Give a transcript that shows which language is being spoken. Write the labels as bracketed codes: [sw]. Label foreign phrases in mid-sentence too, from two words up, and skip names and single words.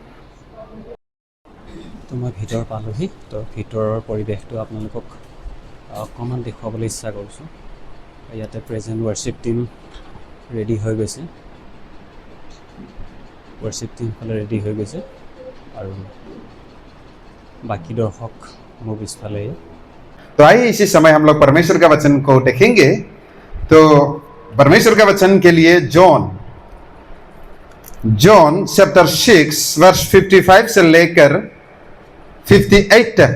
[as] তো মই ভিতৰ পালোহি, তো ভিতৰৰ পৰিৱেশটো আপোনালোকক অকণমান দেখুৱাবলৈ ইচ্ছা কৰিছোঁ। ইয়াতে [en] present worship team [as] ৰেডি হৈ গৈছে, [en] worship team [as] ৰেডি হৈ গৈছে আৰু [hi] बाकी दर्शक वो पिछले। तो आइए इसी समय हम लोग परमेश्वर का वचन को देखेंगे। तो परमेश्वर का वचन के लिए जॉन [en] chapter 6 verse [hi] 55 से लेकर 58 तक।